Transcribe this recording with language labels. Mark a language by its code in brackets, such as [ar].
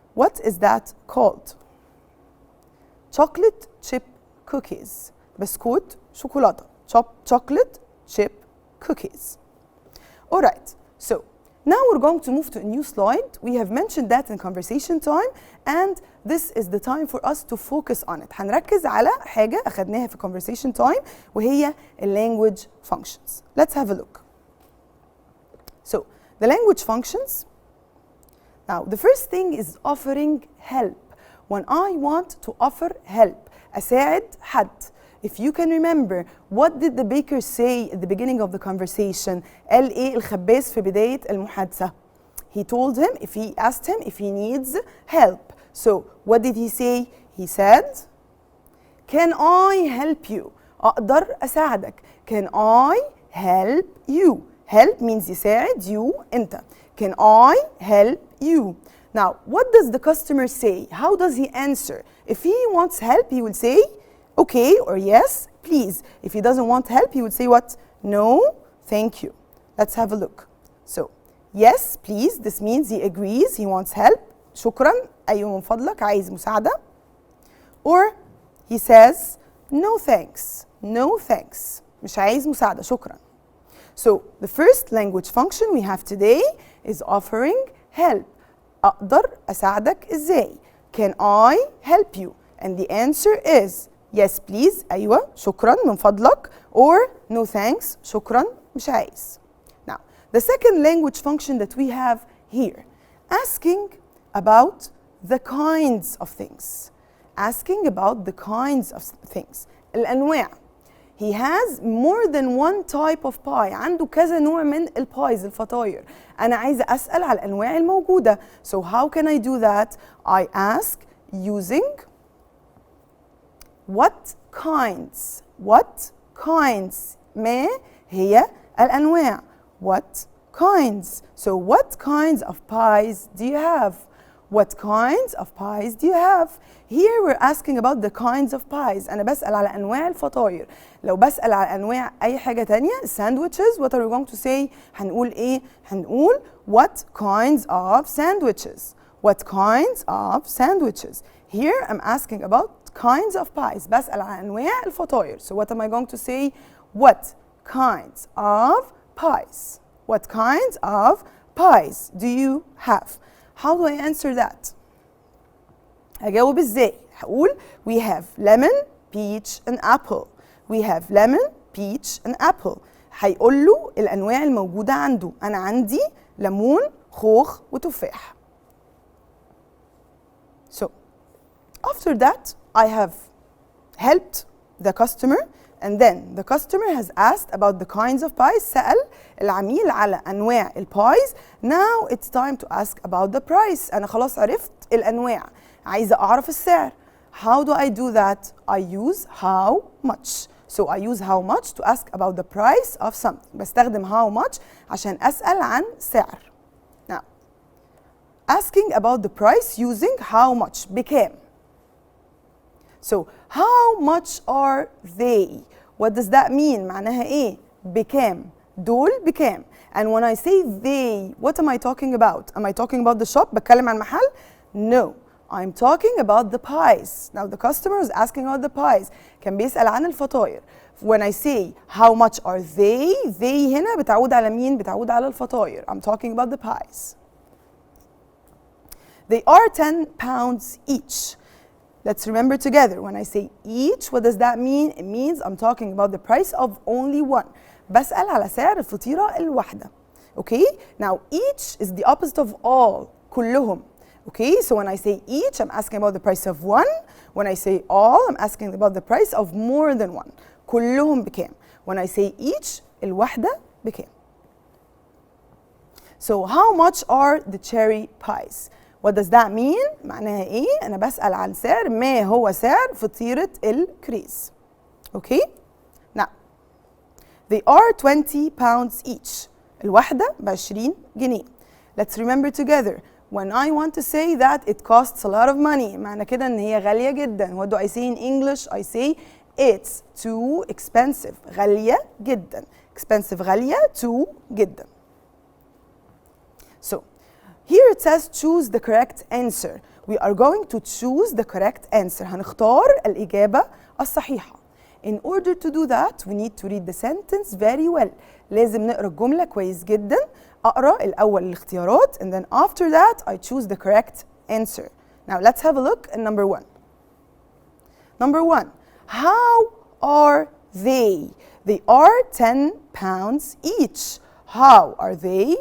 [en] What is that called? Chocolate chip cookies. [ar] بسكوت شوكولاتة. [en] Chocolate chip cookies. All right, so now we're going to move to a new slide. We have mentioned that in conversation time, and this is the time for us to focus on it. [ar] هنركز على حاجة أخدناها في [en] conversation time [ar] وهي [en] language functions. Let's have a look. So, the language functions. Now, the first thing is offering help. When I want to offer help, [ar] أساعد حد. [en] If you can remember, what did the baker say at the beginning of the conversation? [ar] قال إيه الخباز في بداية المحادثة? [en] He told him, he asked him if he needs help. So, what did he say? He said, can I help you? [ar] أقدر أساعدك. [en] Can I help you? Help means يساعد, you, أنت. Can I help you? Now, what does the customer say? How does he answer? If he wants help, he will say, okay, or yes, please. If he doesn't want help, he would say what? No, thank you. Let's have a look. So, yes, please, this means he agrees, he wants help. [ar] شكرا, أيوة من فضلك, عايز مساعدة. [en] Or he says, no thanks, no thanks. [ar] مش عايز مساعدة, شكرا. [en] So the first language function we have today is offering help. [ar] أقدر أساعدك إزاي؟ [en] Can I help you? And the answer is yes please. [ar] أيوة شكرا من فضلك. [en] Or no thanks. [ar] شكرا مش عايز. [en] Now the second language function that we have here, asking about the kinds of things. Asking about the kinds of things. [ar] الأنواع. [en] He has more than one type of pie. [ar] عنده كذا نوع من البايز الفطاير. أنا عايزة أسأل على الأنواع الموجودة. [en] So how can I do that? I ask using what kinds. What kinds. [ar] ما هي الأنواع. [en] What kinds. So what kinds of pies do you have? What kinds of pies do you have? Here we're asking about the kinds of pies. [ar] أنا بسأل على أنواع الفطاير. لو بسأل على أنواع أي حاجة تانية [en] sandwiches, what are we going to say? [ar] هنقول إيه؟ هنقول [en] what kinds of sandwiches. What kinds of sandwiches. Here I'm asking about kinds of pies. [ar] بسأل على أنواع الفطاير. [en] So what am I going to say? What kinds of pies. What kinds of pies do you have? How do I answer that? [ar] هجاوب ازاي؟ هقول [en] we have lemon, peach and apple. We have lemon, peach and apple. [ar] هيقول له الأنواع الموجودة عنده. أنا عندي ليمون، خوخ وتفاح. [en] So after that I have helped the customer and then the customer has asked about the kinds of pies. [ar] سأل العميل على أنواع البايز. [en] Now it's time to ask about the price. [ar] أنا خلاص عرفت الأنواع. عايزة أعرف السعر. [en] How do I do that? I use how much. So I use how much to ask about the price of something. [ar] بستخدم [en] how much [ar] عشان أسأل عن سعر. [en] Now, asking about the price using how much. [ar] بكام. [en] So how much are they? What does that mean? [ar] معناها إيه؟ بكام. دول بكام. [en] And when I say they, what am I talking about? Am I talking about the shop? [ar] بتكلم عن محل? [en] No. I'm talking about the pies. Now the customer is asking about the pies. [ar] كان بيسأل عن الفطاير. [en] When I say how much are they [ar] هنا بتعود على مين؟ بتعود على الفطاير. [en] I'm talking about the pies. They are 10 pounds each. Let's remember together. When I say each, what does that mean? It means I'm talking about the price of only one. [ar] بسأل على سعر الفطيرة الواحدة. [en] Okay? Now each is the opposite of all. [ar] كلهم. [en] Okay, so when I say each, I'm asking about the price of one. When I say all, I'm asking about the price of more than one. [ar] كلهم بكام. [en] When I say each, [ar] الواحدة بكام. [en] So how much are the cherry pies? What does that mean? [ar] معناها إيه؟ أنا بسأل عن سعر ما هو سعر فطيرة الكريز. [en] Okay? Now, they are 20 pounds each. [ar] الواحدة ب20 جنيه. [en] Let's remember together. When I want to say that it costs a lot of money, [ar] معنى كده إن هي غالية جدا. [en] What do I say in English? I say it's too expensive. [ar] غالية جدا. [en] Expensive غالية, too جدا. So here it says choose the correct answer. We are going to choose the correct answer. [ar] هنختار الإجابة الصحيحة. [en] In order to do that, we need to read the sentence very well. [ar] لازم نقرأ الجملة كويس جدا. أقرأ الأول الاختيارات [en] and then after that I choose the correct answer. Now let's have a look at number one. Number one, how are they? They are 10 pounds each. How are they?